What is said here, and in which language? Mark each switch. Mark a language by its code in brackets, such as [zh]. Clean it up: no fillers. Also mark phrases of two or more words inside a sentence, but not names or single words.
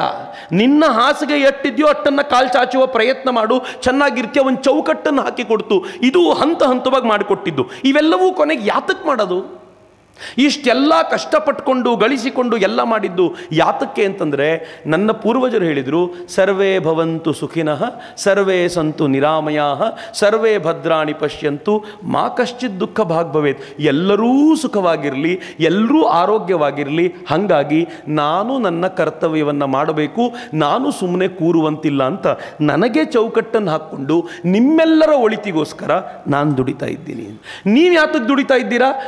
[kn] ನಿನ್ನ ಹಾಸಿಗೆ ಎಟ್ಟಿದ್ಯೋ ಅಟ್ಟನ್ನು ಕಾಲು ಚಾಚುವ ಪ್ರಯತ್ನ ಮಾಡು, ಚೆನ್ನಾಗಿರ್ತೀಯ. ಒಂದು ಚೌಕಟ್ಟನ್ನು ಹಾಕಿ ಕೊಡ್ತು. ಇದು ಹಂತವಾಗಿ ಮಾಡಿಕೊಟ್ಟಿದ್ದು. ಇವೆಲ್ಲವೂ ಕೊನೆಗೆ ಯಾತಕ್ಕೆ ಮಾಡೋದು? ಇಷ್ಟೆಲ್ಲ ಕಷ್ಟಪಟ್ಟುಕೊಂಡು ಗಳಿಸಿಕೊಂಡು ಎಲ್ಲ ಮಾಡಿದ್ದು ಯಾತಕ್ಕೆ ಅಂತಂದರೆ, ನನ್ನ ಪೂರ್ವಜರು ಹೇಳಿದರು, [sa] ಸರ್ವೇ ಭವಂತು ಸುಖಿನಃ ಸರ್ವೇ ಸಂತು ನಿರಾಮಯಾಃ ಸರ್ವೇ ಭದ್ರಾಣಿ ಪಶ್ಯಂತು ಮಾ ಕಶ್ಚಿತ್ ದುಃಖ ಭಾಗ್ ಭವೇತ್. [kn] ಎಲ್ಲರೂ ಸುಖವಾಗಿರಲಿ, ಎಲ್ಲರೂ ಆರೋಗ್ಯವಾಗಿರಲಿ. ಹಾಗಾಗಿ ನಾನು ನನ್ನ ಕರ್ತವ್ಯವನ್ನು ಮಾಡಬೇಕು, ನಾನು ಸುಮ್ಮನೆ ಕೂರುವಂತಿಲ್ಲ ಅಂತ ನನಗೆ ಚೌಕಟ್ಟನ್ನು ಹಾಕ್ಕೊಂಡು ನಿಮ್ಮೆಲ್ಲರ ಒಳಿತಿಗೋಸ್ಕರ ನಾನು ದುಡಿತಾ ಇದ್ದೀನಿ. ನೀವು ಯಾತಕ್ಕೆ ದುಡಿತಾ ಇದ್ದೀರಾ?